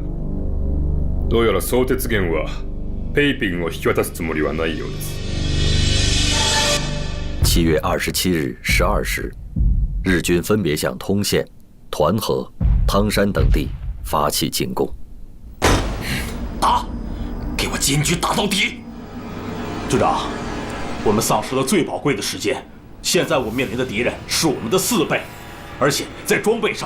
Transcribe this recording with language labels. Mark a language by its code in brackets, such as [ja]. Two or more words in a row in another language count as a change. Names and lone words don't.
[ja] どうやら相鉄源はペイピンを引き渡すつもりはないようです。 [zh] 7月27日12 时，日军分别向通县、团河、汤山等地发起进攻。打！给我坚决打到底！队长，我们丧失了最宝贵的时间。现在我面临的敌人是我们的4倍，而且在装备上，